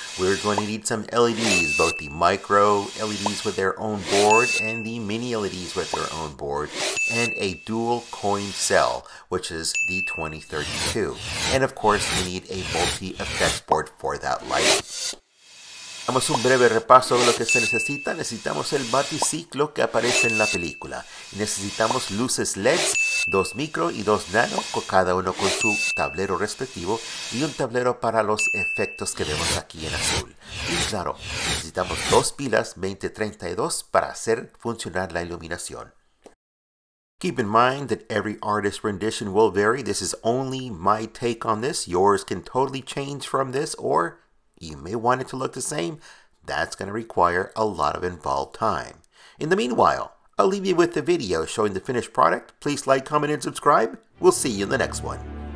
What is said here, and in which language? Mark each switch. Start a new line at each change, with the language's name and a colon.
English: We're going to need some LEDs, both the micro LEDs with their own board and the mini LEDs with their own board, and a dual coin cell, which is the 2032. And of course, we need a multi-effects board for that light.
Spanish: Damos un breve repaso de lo que se necesita. Necesitamos el Batcycle que aparece en la película. Y necesitamos luces LEDs, 2 micro y 2 nano, cada uno con su tablero respectivo, y un tablero para los efectos que vemos aquí en azul. Y claro, necesitamos 2 pilas 2032 para hacer funcionar la iluminación.
English: Keep in mind that every artist's rendition will vary. This is only my take on this. Yours can totally change from this, or you may want it to look the same. That's going to require a lot of involved time. In the meanwhile, I'll leave you with the video showing the finished product. Please like, comment, and subscribe. We'll see you in the next one.